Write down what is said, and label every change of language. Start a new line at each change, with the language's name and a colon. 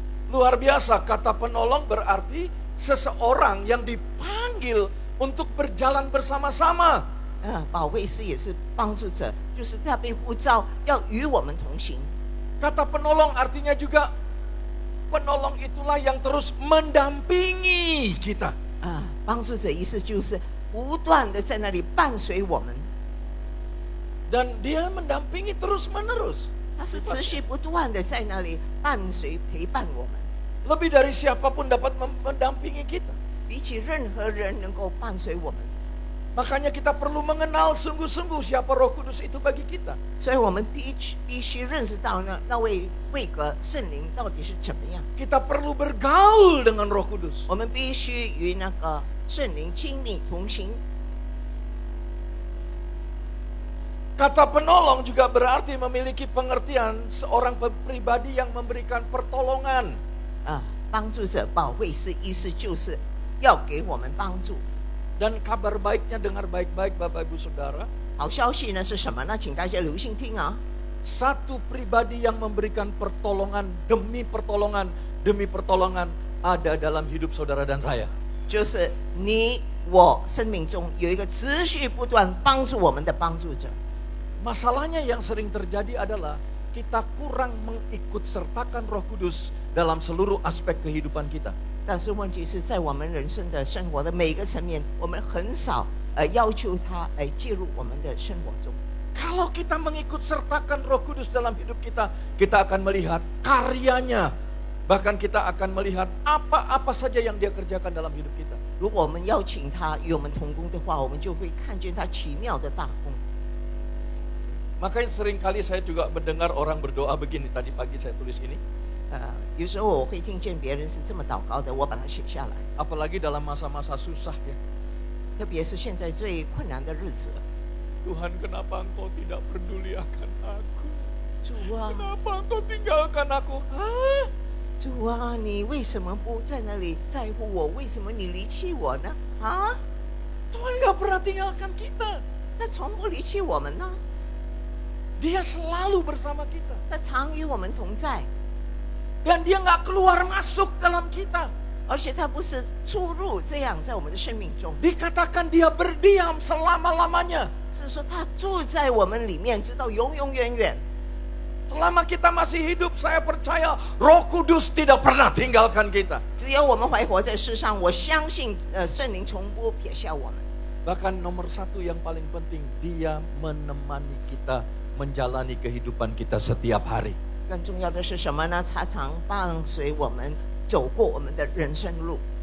Indonesian: Luar biasa, kata penolong berarti seseorang yang dipanggil untuk berjalan bersama-sama.
Chinese: 保惠师也是帮助者，就是他被呼召要与我们同行。
Indonesian: Kata penolong artinya juga penolong itulah yang terus mendampingi kita.
Chinese: 帮助者意思就是不断的在那里伴随我们。
Indonesian: Dan dia mendampingi terus-menerus.
Chinese: 他是持续不断的在那里伴随陪伴我们。
Indonesian: Lebih dari siapapun dapat mendampingi kita.
Chinese: 比起任何人能够伴随我们。
Indonesian: Makanya kita perlu mengenal sungguh-sungguh siapa Roh Kudus itu bagi kita.
Chinese: 所以我们必须认识到那位位格圣灵到底是怎么样。
Indonesian: Kita perlu bergaul dengan Roh Kudus.
Chinese: 我们必须与那个圣灵亲密同行。
Indonesian: Kata penolong juga berarti memiliki pengertian seorang pribadi yang memberikan pertolongan.
Chinese: 帮助者、保惠师，意思就是要给我们帮助。
Indonesian: Dan kabar baiknya dengar baik-baik Bapak Ibu Saudara.
Chinese: 好消息呢是什么呢？请大家留心听啊。
Indonesian: Satu pribadi yang memberikan pertolongan demi pertolongan ada dalam hidup saudara dan saya.
Chinese: 就是你我生命中有一个持续不断帮助我们的帮助者。
Indonesian: Masalahnya yang sering terjadi adalah kita kurang mengikutsertakan Roh Kudus dalam seluruh aspek kehidupan kita.
Chinese: 但是问题是在我们人生的生活的每一个层面，我们很少要求他来介入我们的生活中。
Indonesian: Kalau kita mengikutsertakan Roh Kudus dalam hidup kita, kita akan melihat karyanya. Bahkan kita akan melihat apa-apa saja yang dia kerjakan dalam hidup kita.
Chinese: 如果我们邀请他与我们同工的话，我们就会看见他奇妙的大功。
Indonesian: Makanya seringkali saya juga mendengar orang berdoa begini. Tadi pagi saya tulis ini.
Chinese: 有时候我会听见别人是这么祷告的，我把它写下来。
Indonesian: Apalagi dalam masa-masa susah ya.
Chinese: 特别是现在最困难的日子。
Indonesian: Tuhan, kenapa Engkau tidak peduli akan aku?
Chinese: 主啊，
Indonesian: Kenapa Engkau tinggalkan aku?
Chinese: 主啊，你为什么不在那里在乎我？为什么你离弃我呢？
Indonesian: Tuhan gak pernah tinggalkan kita.
Chinese: 他从不离弃我们呢，
Indonesian: Dia selalu bersama kita.
Chinese: 他常与我们同在，
Indonesian: Dan dia gak keluar masuk dalam kita.
Chinese: 而且他不是出入这样在我们的生命中，
Indonesian: Dikatakan dia berdiam selama-lamanya.
Chinese: 是说他住在我们里面，直到永永远远。
Indonesian: Selama kita masih hidup, saya percaya Roh Kudus tidak pernah tinggalkan kita.
Chinese: 只要我们还活在世上，我相信圣灵从不撇下我们。
Indonesian: Bahkan nomor satu yang paling penting, dia menemani kita menjalani kehidupan kita setiap hari.
Chinese: 更重要的是什么呢？他常伴随我们走过我们的人生路。